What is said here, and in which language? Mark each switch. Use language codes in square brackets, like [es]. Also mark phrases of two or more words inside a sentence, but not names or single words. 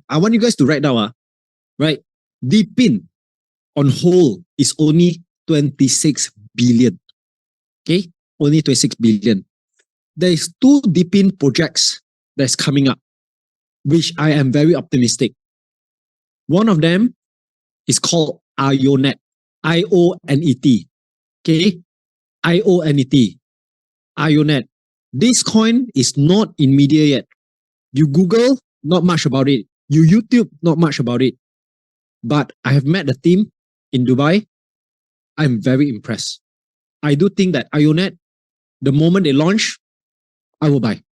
[en] I want you guys to write down, right? DeepIn on whole is only 26 billion. Okay, only 26 billion. There's two DeepIn projects that's coming up, which I am very optimistic. One of them is called IONET, I-O-N-E-T. Okay, I-O-N-E-T, IONET. This coin is not in media yet. You Google, not much about it. You YouTube, not much about it. But I have met the team in Dubai. I'm very impressed. I do think that IONET, the moment they launch, I will buy.